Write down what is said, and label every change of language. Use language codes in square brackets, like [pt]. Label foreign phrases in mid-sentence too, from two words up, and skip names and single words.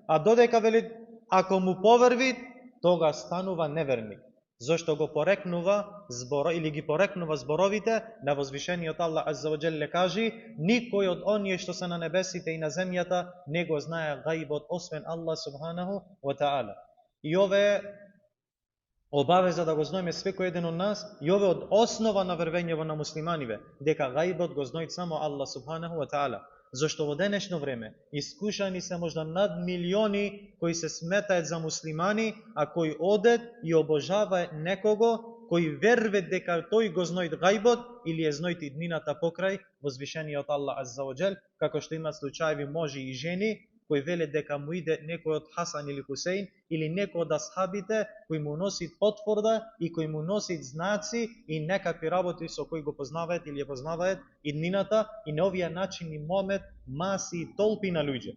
[mk] А додека вели, ако му поверви, тога станува неверник. Зошто го порекнува збора или ги порекнува зборовите на возвишениот Аллах [ar] عز وجل [mk] кажи: никој од оние што се на небесите и на земјата не го знае гајбот освен Аллах [ar] سبحانه وتعالى. [mk] И ове обавеза да го знаеме секој еден од нас, и ове од основа на вервењето на муслиманиве, дека гајбот го знаат само Аллах [ar] سبحانه وتعالى. [mk] Зашто во денешно време искушани се можда над милиони кои се сметаат за муслимани, а кои одат и обожаваат некого кој верве дека тој го знаат гајбот или е знаат иднината покрај возвишениот Аллах [ar] عز وجل, [mk] како што имат случаеви можи и жени кои велат дека му иде некој од Хасан или Хусейн или некој од асхабите кој му носи потврда и кој му носи знаци и некакви работи со кои го познаваат или ја познаваат иднината, и на овие начини момет маси толпи на луѓе.